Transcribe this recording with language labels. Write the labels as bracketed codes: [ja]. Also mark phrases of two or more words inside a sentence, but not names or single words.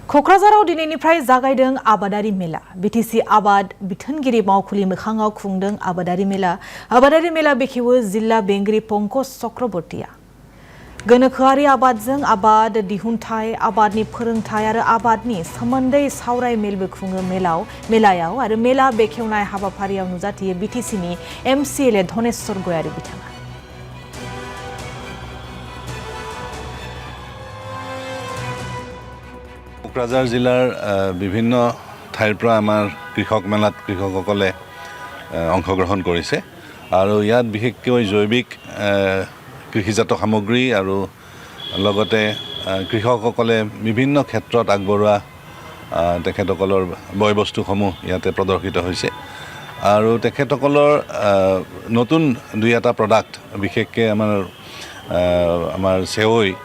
[brx] क'क्राझाराव दिनैनिफ्राय जागायदों आबादारि मेला बिटिसि आबाद बिथोनगिरि मावखुलि मोखाङाव खुंदों आबादारि मेला बेखेवो जिल्ला बेंगिरि पंकज चक्रबर्तीया गोनोखोआरि आबादजों आबाद दिहुनथाय आबादनि फोरोंथाय आरो आबादनि सोमोन्दै सावराय मेलबो खुङो मेलायाव आरो मेला बेखेवनाय हाबाफारियाव नुजाथियो बिटिसिनि एमसिएलए धनेश्वर गयारी बिथाङा [as] क'क्राझार जिलार বিভিন্ন ঠাইৰ পৰা আমাৰ কৃষক মেলাত কৃষকসকলে অংশগ্ৰহণ কৰিছে আৰু ইয়াত বিশেষকৈ জৈৱিক কৃষিজাত সামগ্ৰী আৰু লগতে কৃষকসকলে বিভিন্ন ক্ষেত্ৰত আগবঢ়োৱা তেখেতসকলৰ বয়বস্তুসমূহ ইয়াতে প্ৰদৰ্শিত হৈছে আৰু তেখেতসকলৰ নতুন দুই এটা প্ৰডাক্ট বিশেষকৈ আমাৰ সেৱৈ